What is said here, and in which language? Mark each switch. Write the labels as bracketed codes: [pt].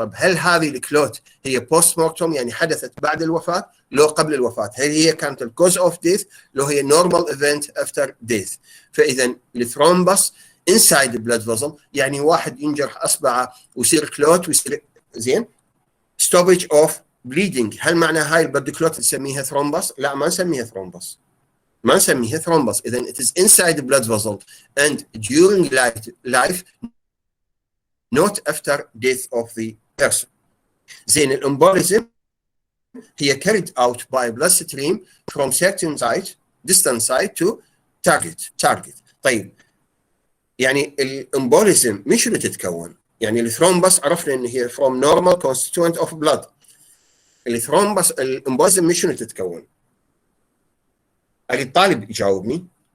[ar] طب هل هذه الكلوت هي بوست مورتم يعني حدثت بعد الوفاه لو قبل الوفاه؟ هل هي كانت الكوز اوف ديث لو هي نورمال ايفنت افتر ديث؟ فاذا الثرومبس انسايد بلاد فيزل يعني واحد ينجرح اصبعه ويصير كلوت ويصير زين ستوبج اوف بليدنج. هل معنى هاي البلد كلوت نسميها ثرومبس؟ لا ما نسميها ثرومبس، ما نسميها ثرومبس. اذا [en] it is inside the blood vessel and during life not after death of the person. [ar] زين الامبوليزم هي [en] carried out by bloodstream from certain site distant site to target. [ar] طيب يعني الامبوليزم من شنو تتكون؟ يعني الثرومبس عرفنا ان هي [en] from normal constituent of blood. [ar] الثرومبس الامبوليزم من شنو تتكون؟ اريد طالب يجاوبني.